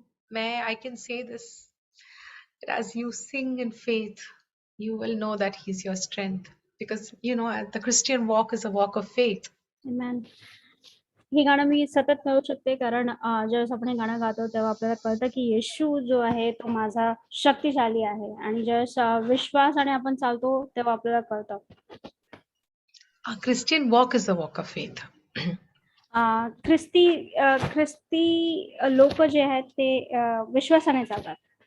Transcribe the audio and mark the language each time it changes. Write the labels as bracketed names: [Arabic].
[English] I can say this, that as you sing in faith, you will know that He's your strength. Because, the Christian walk is a walk of faith. Amen. [Marathi] हे गाणं मी सतत म्हणू शकते, कारण ज्यावेळेस आपण हे गाणं गातो तेव्हा आपल्याला कळतं की येशू जो आहे तो माझा शक्तिशाली आहे, आणि ज्यावेळेस विश्वासाने आपण चालतो तेव्हा आपल्याला कळतं. [English] A Christian walk is a walk of faith. [Marathi] ख्रिस्ती लोक जे आहेत ते विश्वासाने चालतात.